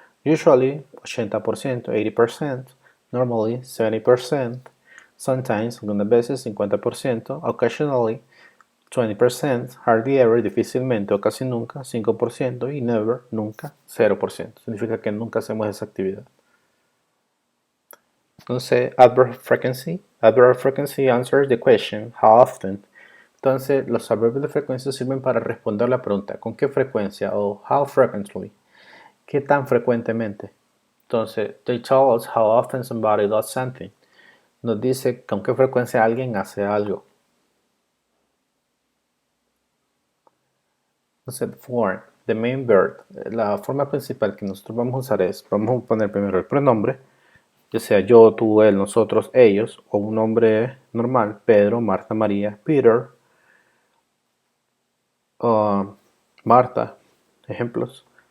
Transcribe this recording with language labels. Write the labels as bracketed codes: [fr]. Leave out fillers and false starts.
[en] Usually, 80%, 80%. Normally, 70%. Sometimes, [es] algunas veces, [en] 50%. Occasionally, 20%. Hardly ever, [es] difícilmente o casi nunca, 5%. Y never, nunca, 0%. Significa que nunca hacemos esa actividad. [en] Entonces, adverb frequency answers the question, how often. [es] Entonces, los adverbios de frecuencia sirven para responder la pregunta, ¿con qué frecuencia? O [en] how frequently, [es] ¿qué tan frecuentemente? [en] Entonces, they tell us how often somebody does something. [es] Nos dice con qué frecuencia alguien hace algo. Entonces, form, the main verb, la forma principal que nosotros vamos a usar es, vamos a poner primero el pronombre, ya sea yo, tú, él, nosotros, ellos, o un nombre normal, Pedro, Marta, María, Peter, Marta, ejemplos.